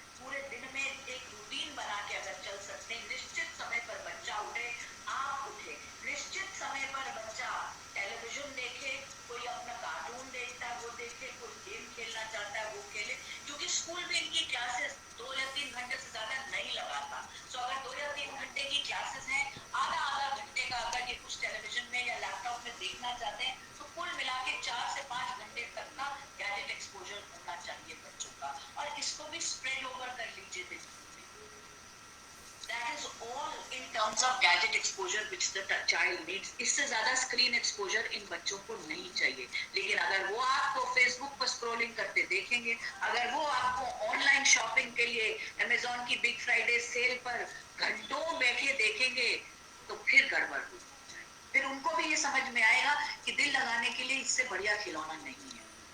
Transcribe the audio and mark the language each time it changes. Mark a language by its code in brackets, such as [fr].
[hi] पूरे दिन में एक रूटीन बना के अगर चल सकते हैं, निश्चित समय पर बच्चा उठे, आप उठे, निश्चित समय पर बच्चा टेलीविजन देखे, कोई अपना कार्टून देखता है वो देखे, कोई गेम खेलना चाहता है वो खेले, क्योंकि स्कूल में इनकी क्लासेस 2 या 3 घंटे से ज्यादा नहीं लगाता। तो अगर 2 या 3 घंटे की क्लासेस हैं, आधा घंटे का अगर ये कुछ टेलीविजन में या लैपटॉप में देखना चाहते हैं, तो कुल मिला के 4 से 5 घंटे तक का गैजेट एक्सपोजर होना चाहिए बच्चों का, और इसको भी स्प्रेड ओवर कर लीजिए दिन में। [en] That is all in terms of gadget exposure which the child needs. [hi] इससे ज्यादा स्क्रीन एक्सपोजर इन बच्चों को नहीं चाहिए। लेकिन अगर वो आपको फेसबुक पर स्क्रॉलिंग करते देखेंगे, अगर वो आपको ऑनलाइन शॉपिंग के लिए अमेजोन की बिग फ्राइडे सेल पर घंटों बैठे देखेंगे, तो फिर गड़बड़ हो जाए। फिर उनको भी ये समझ में आएगा कि दिल लगाने के लिए इससे बढ़िया खिलौना नहीं है।